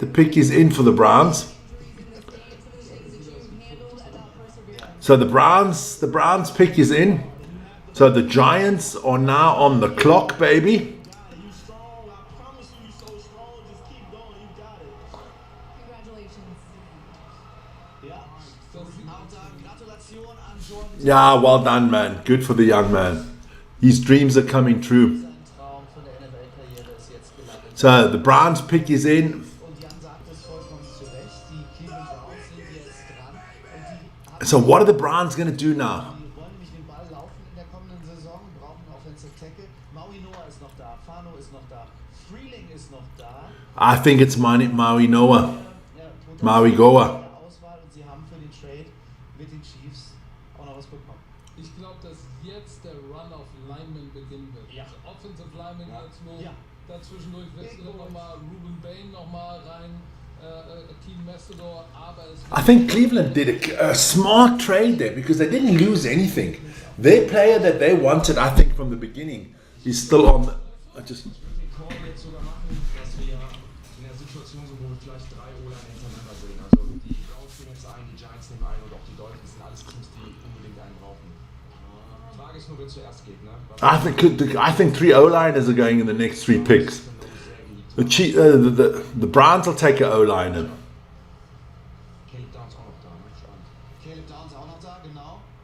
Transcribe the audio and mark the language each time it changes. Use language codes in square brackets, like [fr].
[en] The pick is in for the Browns. So the Browns pick is in. So the Giants are now on the clock, baby. You strong, I promise you, you're so strong. Just keep going, you got it. Congratulations. [de] Ja, auch da Gratulation an Jordan. [en] Yeah, well done, man. Good for the young man. His dreams are coming true. [de] Sein Traum von der NFL-Karriere ist jetzt gelandet. [en] So the Browns pick is in. [de] Und Jan sagt es vollkommen zu Recht, die Cleveland Browns sind jetzt dran. Und die [en] So what are the Browns going to do now? [de] Die wollen nämlich den Ball laufen in der kommenden Saison, brauchen einen Offensive Tackle. Maui Noah ist noch da, Fano ist noch da, Freeling ist noch da. [en] I think it's Maui Noah. [de] Ja, Maui Goa. Auswahl und sie haben für den Trade mit den Chiefs auch noch was bekommen. Ich glaube, dass jetzt der Run auf Linemen beginnen wird. Ja. Also Offensive Linemen jetzt, wo Ja. dazwischendurch wechselt nochmal Ruben Bain nochmal rein, Team Messidor, aber es [en] I think Cleveland did a smart trade there because they didn't lose anything. Their player that they wanted, I think, from the beginning, is still on. [de] Den Call jetzt sogar machen, dass wir in der Situation sind, wo wir vielleicht 3 O-Line hintereinander sehen. Also die Browns nehmen jetzt einen, die Giants nehmen einen und auch die Dolphins sind alles Teams, die unbedingt einen brauchen. Die Frage ist nur, wer zuerst geht, ne? [en] I think 3 O-liners are going in the next 3 picks. The Browns will take an O-liner. [de] Caleb Downs auch noch da, ne? Spannend. Caleb Downs auch noch da, genau.